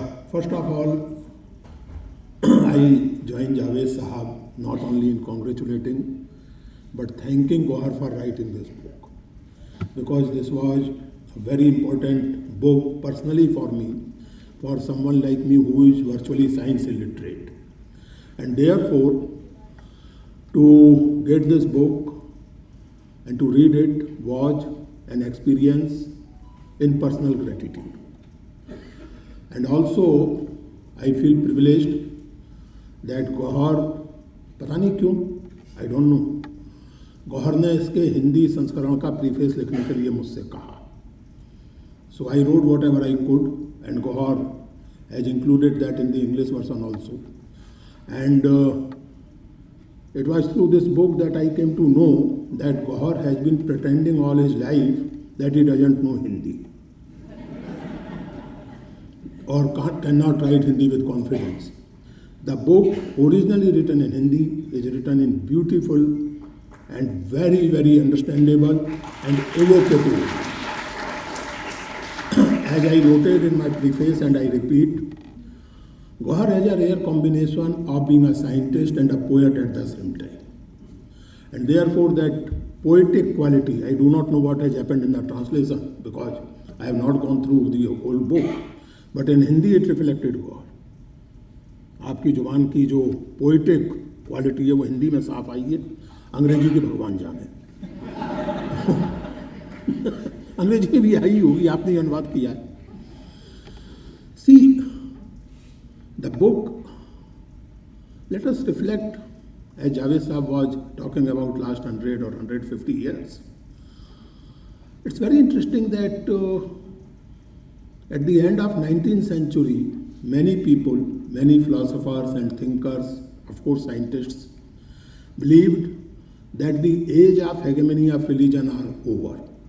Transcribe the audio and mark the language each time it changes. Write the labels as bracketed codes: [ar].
[en] First of all, I join Javed Sahab not only in congratulating but thanking Gauhar for writing this book, because this was a very important book personally for me, for someone like me who is virtually science illiterate. And therefore, to get this book and to read it was an experience in personal gratitude. And also, I feel privileged that Gauhar, [hi] पता नहीं क्यों, [en] I don't know, [hi] Gauhar ने इसके हिंदी संस्करण का preface लिखने के लिए मुझसे कहा. [en] So I wrote whatever I could, and Gauhar has included that in the English version also. And it was through this book that I came to know that Gauhar has been pretending all his life that he doesn't know Hindi or cannot write Hindi with confidence. The book, originally written in Hindi, is written in beautiful and very, very understandable and evocative. As I noted in my preface and I repeat, Gauhar has a rare combination of being a scientist and a poet at the same time. And therefore that poetic quality, I do not know what has happened in the translation because I have not gone through the whole book, but in Hindi it reflected Gauhar. [hi] आपकी जुबान की जो poetic quality है वो हिंदी में साफ आई है, अंग्रेजी के भगवान जाने. अंग्रेजी की भी आई होगी, आपने अनुवाद किया है. [en] See, the book, let us reflect, as Javed Sahab was talking about last 100 or 150 years. It's very interesting that at the end of 19th century, many people, many philosophers and thinkers, of course scientists, believed that the age of hegemony of religion are over.